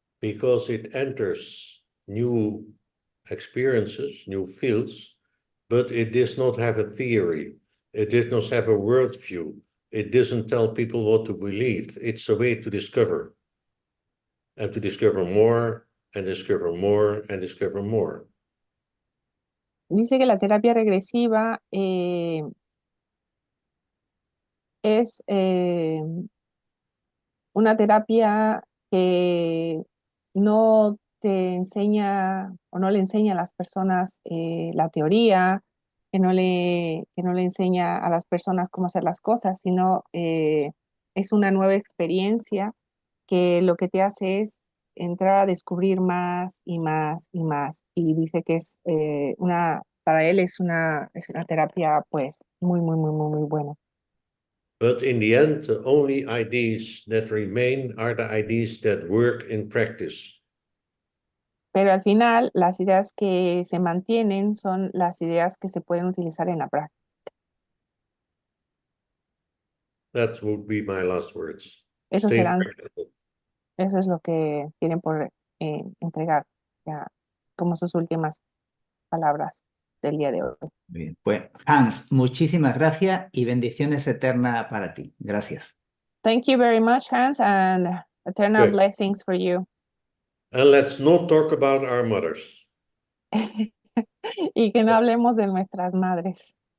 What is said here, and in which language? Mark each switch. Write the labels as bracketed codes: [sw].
[en] because it enters new experiences, new fields, but it does not have a theory. It does not have a worldview. It doesn't tell people what to believe. It's a way to discover, and to discover more, and discover more, and discover more. [es] Dice que la terapia regresiva es una terapia que no te enseña o no le enseña a las personas la teoría, que no le enseña a las personas cómo hacer las cosas, sino es una nueva experiencia que lo que te hace es entrar a descubrir más y más y más. Y dice que es para él es una terapia pues muy, muy, muy, muy, muy buena. [en] But in the end, the only ideas that remain are the ideas that work in practice. [es] Pero al final, las ideas que se mantienen son las ideas que se pueden utilizar en la práctica. [en] That would be my last words. [es] Eso [en] Stay [es] serán, [en] practical. [es] eso es lo que tienen por entregar ya, como sus últimas palabras del día de hoy. Bien, pues Hans, muchísimas gracias y bendiciones eternas para ti. Gracias. [en] Thank you very much, Hans, and eternal Good. blessings for you. And let's not talk about our mothers. [es] Y que no hablemos de nuestras madres.